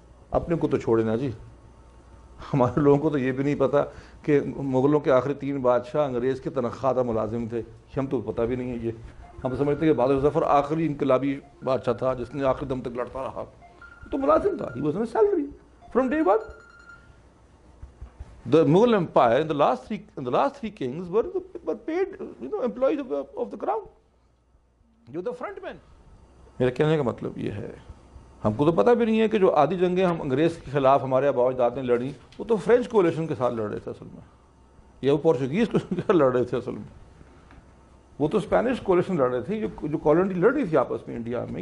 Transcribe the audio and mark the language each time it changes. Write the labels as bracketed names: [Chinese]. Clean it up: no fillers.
[Urdu] اپنے کو تو چھوڑے نا جی، ہمارے لوگوں کو تو یہ بھی نہیں پتا کہ مغلوں کے آخری 3 بادشاہ انگریز کے تنخواہ ملازم تھے. ہم تو پتہ بھی نہیں ہے یہ. ہم سمجھتے ہیں کہ بہادر ظفر آخری انقلابی بادشاہ تھا جس نے آخری دم تک لڑتا رہا، تو ملازم تھا. [English] He was on a salary from day one. The Mughal Empire in the last three kings were paid, employees of the crown. You were the front men. [Urdu] میرا کہنے کا مطلب یہ ہے، ہم کو تو پتہ بھی نہیں ہے کہ جو آدھی جنگیں ہم انگریز کے خلاف ہمارے آباء و اجداد نے لڑی، وہ تو فرینچ کولیشن کے ساتھ لڑ رہے تھے اصل میں، یا وہ پورچوگیز کو لڑ رہے تھے اصل میں. وہ تو اسپینش کولیشن لڑ رہے تھے، جو کالونی لڑ رہی تھی آپس میں انڈیا میں.